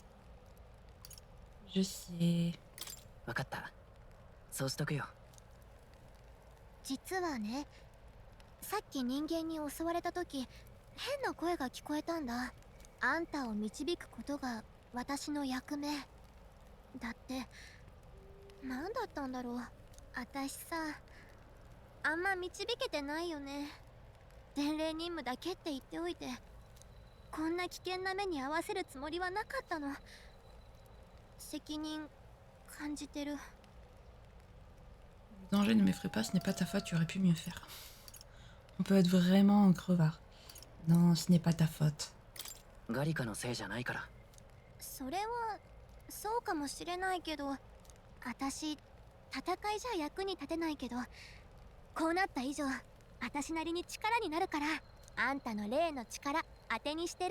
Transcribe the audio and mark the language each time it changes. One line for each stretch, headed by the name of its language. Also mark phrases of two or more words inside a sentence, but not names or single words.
French: Je sais.
Japanese: 分かった。そうしとくよ。実はね、さっき人間に襲われた時、変な声が聞こえたんだ。あんたを導くことが私の役目。だって、何だったんだろう。私さ、あんま導けてないよね。伝令任務だけって言っておいて、こんな危険な目に遭わせるつもりはなかったの。責任感じてる。
French: Le danger ne m'effraie pas, ce n'est pas ta faute, tu aurais pu mieux faire. On peut être vraiment un crevard. Non, ce n'est pas ta faute.
Japanese: ガリカのせいじゃないから。それはそうかもしれないけど、私戦いじゃ役に立てないけど、こうなった以上私なりに力になるから、あんたの霊の力当てにしてる。